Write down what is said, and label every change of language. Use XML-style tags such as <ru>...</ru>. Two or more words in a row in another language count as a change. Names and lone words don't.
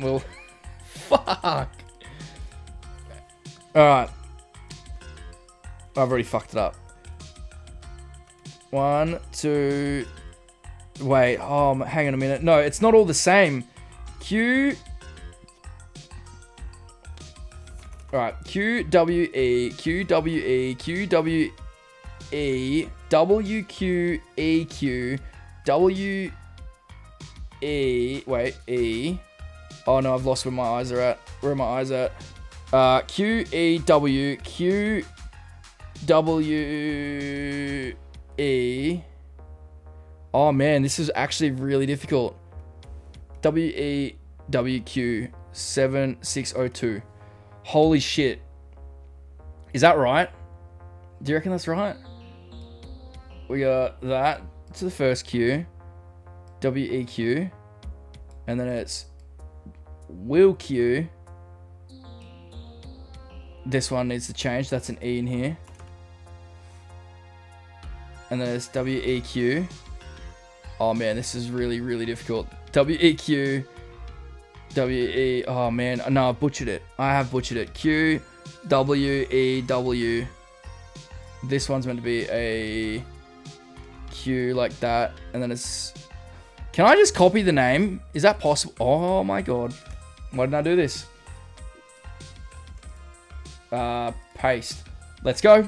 <en>Well, fuck. All right. I've already fucked it up. 1, 2. Wait. Oh, hang on a minute. No, it's not all the same. Q. All right. Q W E Q W E Q W E W Q E Q W E. Wait. E. Oh no, I've lost where my eyes are at. Where are my eyes at? Q E W Q W E. Oh man, this is actually really difficult. W E W Q 7602. Holy shit. Is that right? Do you reckon that's right? We got that to the first Q. W-E-Q. And then it's Will Q. This one needs to change. That's an E in here. And then it's W-E-Q. Oh man, this is really, really difficult. W-E-Q. W-E... Oh man, no, I butchered it. I have butchered it. Q, W, E, W. This one's meant to be a Q like that. And then it's... Can I just copy the name? Is that possible? Oh my god. Why didn't I do this? Paste. Let's go.</en>